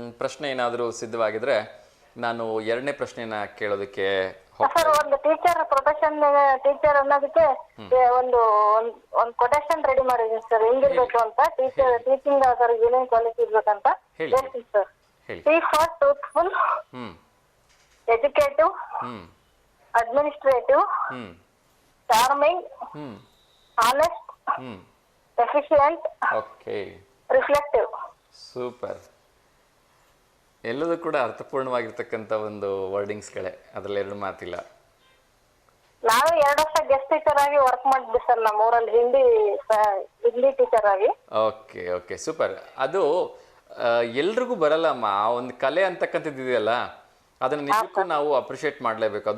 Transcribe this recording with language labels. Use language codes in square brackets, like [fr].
[kn] ಪ್ರಶ್ನೆ ಏನಾದರೂ ಸಿದ್ಧವಾಗಿದ್ರೆ ನಾನು ಎರಡನೇ ಪ್ರಶ್ನೆನ ಕೇಳೋದಕ್ಕೆ ಸರ್. ಒಂದು ಟೀಚರ್ ಪ್ರೊಫೆಷನ್, ಟೀಚರ್ ಅನ್ನೋದಕ್ಕೆ ಒಂದು ಕೊಟೇಶನ್ ರೆಡಿ ಮಾಡಿದೀನಿ ಸರ್, ಹೆಂಗಿರ್ಬೇಕು ಅಂತ. ಟೀಚಿಂಗ್ ಸರ್ ಏನೇನ್ ಕ್ವಾಲಿಟಿ ಇರ್ಬೇಕಂತ ಹೇಳ್ತೀನಿ sir. [en] T for truthful, educative, administrative, charming, honest, efficient, reflective. [kn] Super. ಎಲ್ಲದೂ ಕೂಡ ಅರ್ಥಪೂರ್ಣವಾಗಿರ್ತಕ್ಕಂಥ ಒಂದು ವರ್ಡಿಂಗ್ಸ್ಗಳೇ, ಅದರಲ್ಲಿ ಎರಡು ಮಾತಿಲ್ಲ. ನಾನು 2 ವರ್ಷ ಗೆಸ್ಟ್ ಟೀಚರ್ ಆಗಿ ವರ್ಕ್ ಮಾಡಿದ್ದೆ ಸರ್ ನಮ್ಮ ಊರಲ್ಲಿ, ಹಿಂದಿ ಟೀಚರ್ ಆಗಿ. Okay okay, super. ಅದು ಎಲ್ರಿಗೂ ಬರಲ್ಲಮ್ಮ, ಆ ಒಂದು ಕಲೆ ಅಂತಕ್ಕಂಥದ್ದು ಇದೆಯಲ್ಲ, ಅದನ್ನು ನಿಜಕ್ಕೂ ನಾವು ಅಪ್ರಿಷಿಯೇಟ್ ಮಾಡಲೇಬೇಕು.